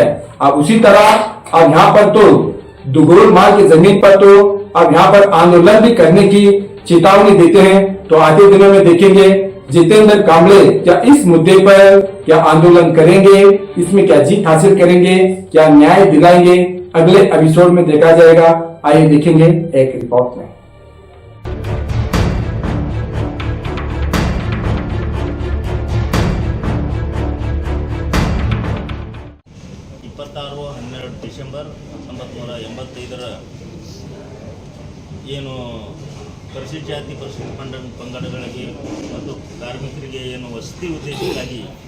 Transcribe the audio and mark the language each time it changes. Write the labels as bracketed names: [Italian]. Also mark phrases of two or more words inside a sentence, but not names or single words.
[Hindi] अब उसी तरह अब यहाँ पर तो दुगोल माल की जमीन पर तो अब यहाँ पर आंदोलन भी करने की चेतावनी देते हैं। तो आगे दिनों में देखेंगे जितेंद्र कामले क्या इस मुद्दे पर क्या आंदोलन करेंगे, इसमें क्या जीत हासिल करेंगे, क्या न्याय दिलाएंगे, अगले एपिसोड में देखा जाएगा। आइए देखेंगे एक रिपोर्ट में। [Kannada] ಡಿಸೆಂಬರ್ 1985 ಏನು ಪರಿಶಿಷ್ಟ ಜಾತಿ ಪರಿಶಿಷ್ಟ ಪಂಗಡಗಳಿಗೆ ಮತ್ತು ಕಾರ್ಮಿಕರಿಗೆ ಏನು ವಸತಿ ಉದ್ದೇಶಕ್ಕಾಗಿ